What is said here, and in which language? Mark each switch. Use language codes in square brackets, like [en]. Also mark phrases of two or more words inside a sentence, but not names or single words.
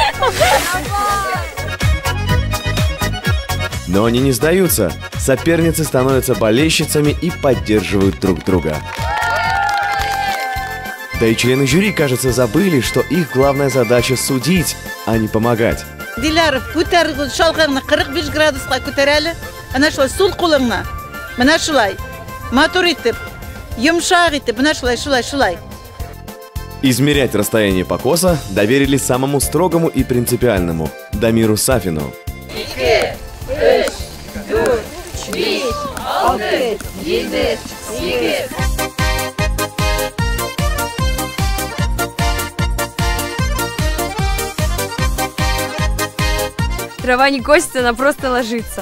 [ru] Но они не сдаются. Соперницы становятся болельщицами и поддерживают друг друга. Да и члены жюри, кажется, забыли, что их главная задача судить, а не помогать. [tt] Диляров, күтәр шалгыңны 45 градуска күтәр әле. Ана шулай сул кулыңны. Менә шулай. Матур итеп, йомшак итеп, менә шулай. [ru] Измерять расстояние покоса доверили самому строгому и принципиальному – Дамиру Сафину. 2, 3, 4, 5, 6, 7, 8. Трава не косится, она просто ложится.